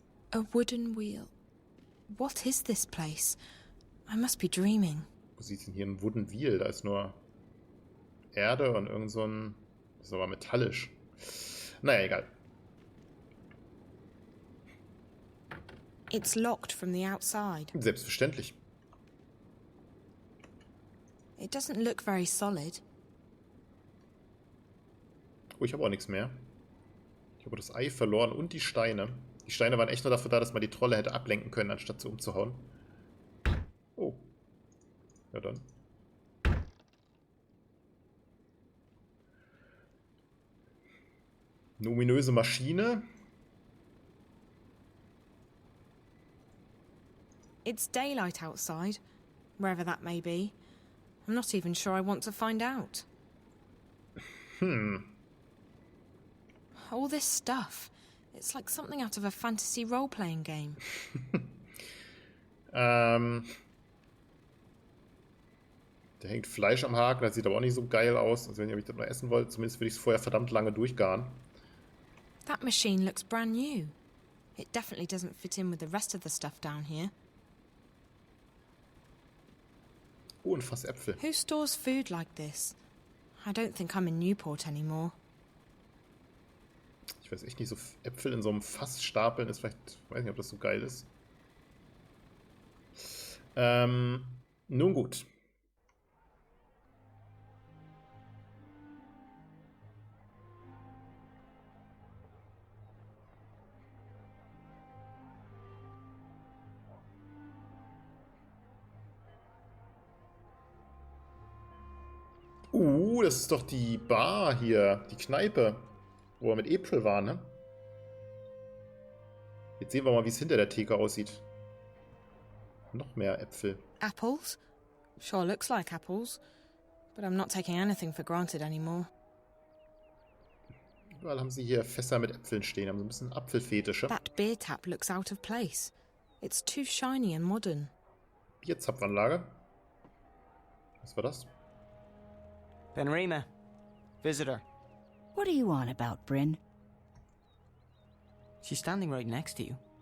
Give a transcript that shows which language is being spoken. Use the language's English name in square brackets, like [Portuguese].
[English] A wooden wheel. What is this place? I must be dreaming. [German] Wo sieht denn hier ein [English] Wooden Wheel? [German] Da ist nur Erde und irgend so ein... Das ist aber metallisch. Naja, egal. [English] It's locked from the outside. [German] Selbstverständlich. [English] It doesn't look very solid. [German] Oh, ich habe auch nichts mehr. Ich habe das Ei verloren und die Steine. Die Steine waren echt nur dafür da, dass man die Trolle hätte ablenken können, anstatt sie umzuhauen. Oh. Ja dann. Eine ominöse Maschine. [English] It's daylight outside, wherever that may be. I'm not even sure I want to find out. All this stuff. It's like something out of a fantasy role-playing game. [German] Da hängt Fleisch am Haken, das sieht aber auch nicht so geil aus. Also wenn ich das noch essen wollte, zumindest würde ich es vorher verdammt lange durchgaren. [English] That machine looks brand new. It definitely doesn't fit in with the rest of the stuff down here. [German] Oh, ein Fass Äpfel. [English] Who stores food like this? I don't think I'm in Newport anymore. [German] Ich weiß echt nicht, so Äpfel in so einem Fass stapeln ist vielleicht... Ich weiß nicht, ob das so geil ist. Nun gut. Das ist doch die Bar hier, die Kneipe, wo wir mit April waren, ne? Jetzt sehen wir mal, wie es hinter der Theke aussieht. Noch mehr Äpfel. [English] Apples? Sure looks like apples. But I'm not taking anything for granted anymore. [German] Überall haben sie hier Fässer mit Äpfeln stehen, haben so ein bisschen Apfelfetische. [English] That beer tap looks out of place. It's too shiny and modern. [German] Bierzapfanlage. Was war das? [English] Benrima. Visitor. What are you on about, Bryn? She's standing right next to you.